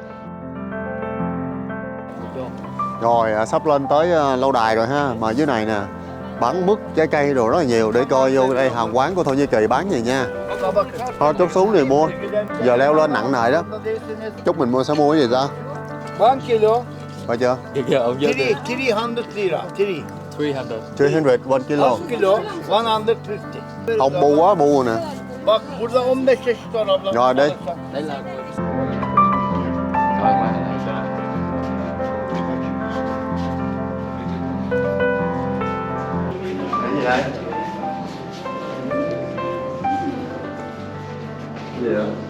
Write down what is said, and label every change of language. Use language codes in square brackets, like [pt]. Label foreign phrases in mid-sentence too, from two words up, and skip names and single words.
[vi] Rồi sắp lên tới lâu đài rồi ha. Mà dưới này nè bán mứt, trái cây đồ rất là nhiều. Để coi vô đây hàng quán của Thổ Nhĩ Kỳ bán gì nha. Thôi chốt xuống thì mua. Giờ leo lên nặng nề đó. Chúc mình sẽ mua cái gì ta? 1 kilo. Phải chưa? 300 lira. 300 1 kilo. 1 kilo 150. Ông bu quá bu nè. [tr] Bak burada 15 çeşit var abla. [vi] Rồi đi. Đây là Cái gì đây? Gì vậy?